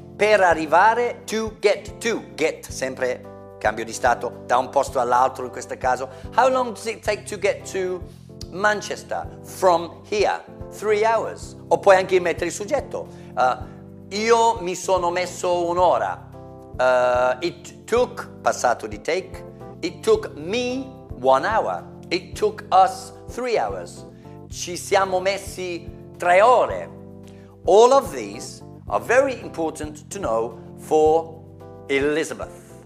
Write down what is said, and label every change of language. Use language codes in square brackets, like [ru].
[it] Per arrivare get, sempre cambio di stato da un posto all'altro in questo caso. [en] How long does it take to get to Manchester from here? 3 hours. [it] O puoi anche mettere il soggetto. Io mi sono messo un'ora. [en] It took, [it] passato di take, [en] it took me 1 hour. It took us 3 hours. [it] Ci siamo messi 3 ore. [en] All of these are very important to know for Elizabeth.